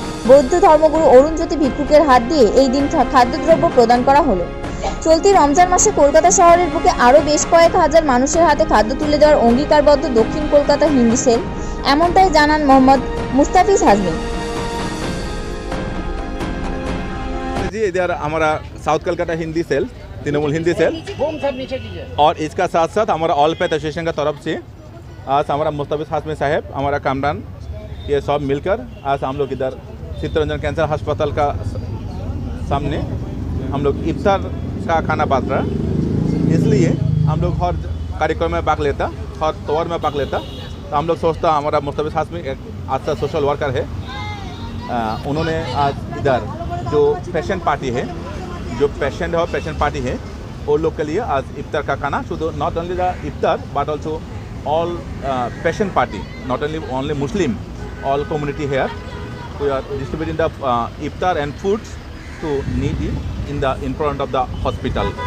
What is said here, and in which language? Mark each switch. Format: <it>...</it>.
<bn>বৌদ্ধ ধর্মগুরু অরুণ জ্যোতি ভিক্ষুকের হাত দিয়ে এই দিন খাদ্যদ্রব্য প্রদান করা হলো। চলতি রমজান মাসে কলকাতা শহরের বুকে আরও বেশ কয়েক হাজার মানুষের হাতে খাদ্য তুলে দেওয়ার অঙ্গীকারবদ্ধ দক্ষিণ কলকাতা হিন্দি সেল, এমনটাই জানান মোহাম্মদ मुस्ताफिज हाजमी।</bn> <hi>जी इधर हमारा south Calcutta Hindi cell, Trinamool Hindi cell, और इसका साथ साथ हमारा ऑल पैथ एसोसिएशन का तरफ से आज हमारा मुस्ताफिज हाजमी साहब, हमारा कामरान, ये सब मिलकर आज हम लोग इधर चित्तरंजन कैंसर अस्पताल का सामने हम लोग इफ्तार का खाना बांट रहा है। इसलिए हम लोग हर कार्यक्रम में भाग लेता, हर तौर में भाग लेता। तो हम लोग सोचता हमारा मुस्ताफिज हाजमी एक अच्छा सोशल वर्कर है। उन्होंने आज इधर जो पेशेंट पार्टी है, जो पेशेंट है और पेशेंट पार्टी है, वो लोग के लिए आज इफ्तार का खाना, शुद्ध</hi> <en>Not only the iftar but also all patient party, not only Muslim, all community here. We are distributing the iftar and foods to needy in front of the hospital.</en>